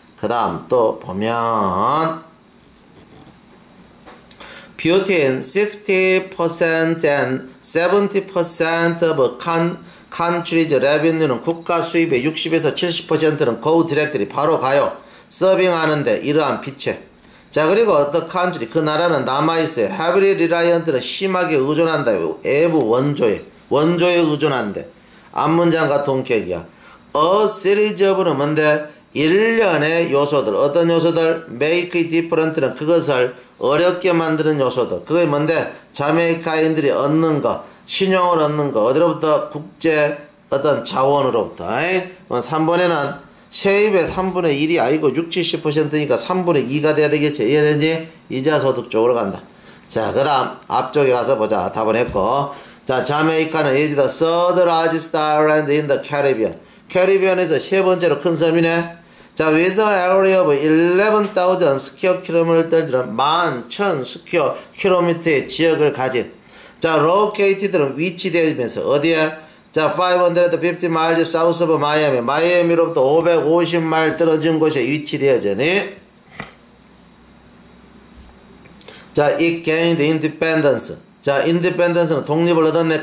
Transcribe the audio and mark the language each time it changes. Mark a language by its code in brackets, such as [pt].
[ko] 그 다음 또 보면 between 60% and 70% of country's revenue 는 국가 수입의 60에서 70%는 go directly 바로 가요. 서빙하는데 이러한 빚에 자 그리고 the country 그 나라는 남아있어요. heavily reliant 는 심하게 의존한다. 외부 원조에 의존한대. 앞문장과 동격이야. a series of 는 뭔데? 일련의 요소들 어떤 요소들? make it different 는 그것을 어렵게 만드는 요소들. 그게 뭔데? 자메이카인들이 얻는 거 신용을 얻는 거 어디로부터? 국제 어떤 자원으로부터. 3번에는 세입의 3분의 1이 아니고 60, 70%니까 3분의 2가 돼야 되겠지. 이해되지? 이자소득 쪽으로 간다. 자 그 다음 앞쪽에 가서 보자. [en] 답은 했고 자 자메이카는 is the third largest island in the Caribbean. [ko] 캐리비안에서 세 번째로 큰 섬이네. 자 with an area of 11,000 square kilometer 들은 11,000 square kilometer의 지역을 가진 자 located 는 위치되면서 어디에? 자 550 miles south of Miami 마이애미로부터 550마일 떨어진 곳에 위치되어지니 자 it gained independence 자 independence 는 독립을 얻었네.